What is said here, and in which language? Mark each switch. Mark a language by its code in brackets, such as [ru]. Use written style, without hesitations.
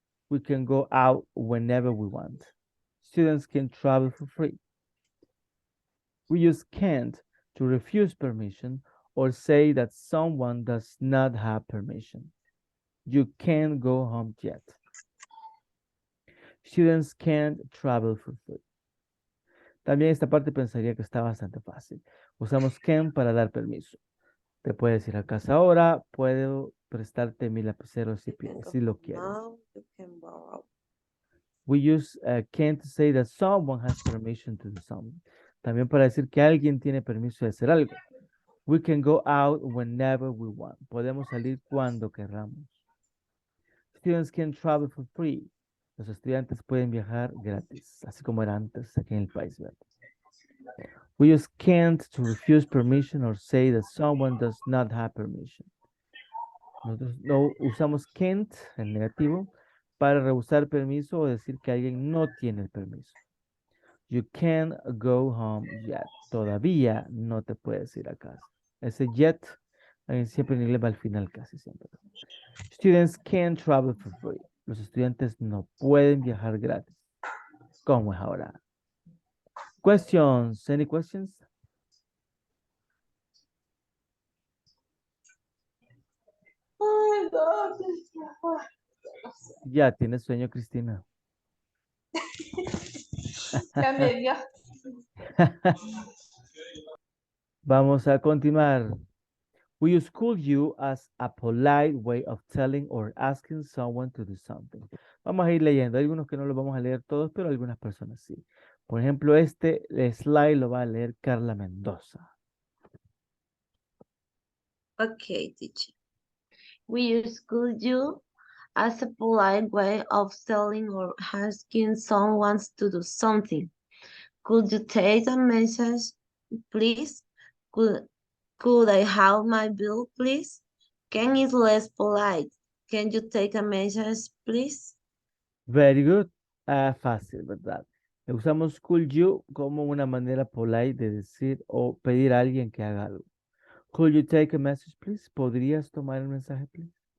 [en] We can go out whenever we want. Students can travel for free. We use can't to refuse permission or say that someone does not have permission. You can't go home yet. Students can't travel for free. [es] También esta parte pensaría que está bastante fácil. Usamos can para dar permiso. Te puedes ir a casa ahora, puedo prestarte mi lapicero si lo quieres. [en] Now you can borrow. We use can to say that someone has permission to do something. [es] También para decir que alguien tiene permiso de hacer algo. [en] We can go out whenever we want. [es] Podemos salir cuando querramos. [en] Students can travel for free. [es] Los estudiantes pueden viajar gratis, así como era antes aquí en el país, ¿verdad? [en] We use can't to refuse permission or say that someone does not have permission. [es] Nosotros no usamos can't, el negativo, para rehusar permiso o decir que alguien no tiene el permiso. [en] You can't go home yet. [es] Todavía no te puedes ir a casa. Ese yet siempre en inglés va al final casi siempre. [en] Students can't travel for free. [es] Los estudiantes no pueden viajar gratis. ¿Cómo es ahora? [en] Questions? Any questions? [es] Ya tienes sueño, Cristina. Ya me dio. Vamos a continuar. [en] We use could you as a polite way of telling or asking someone to do something. [es] Vamos a ir leyendo. Hay algunos que no los vamos a leer todos, pero algunas personas sí. Por ejemplo, este slide lo va a leer Carla Mendoza. [en] Okay, teacher. We use could you as a polite way of telling or asking someone to do something. Could you take a message, please? Could I have my bill, please? Can is less polite. Can you take a message, please? Very good. [es] Fácil, ¿verdad? Usamos could you como una manera polite de decir o pedir a alguien que haga algo. [en] Could you take a message, please? [es] ¿Podrías tomar el mensaje, please?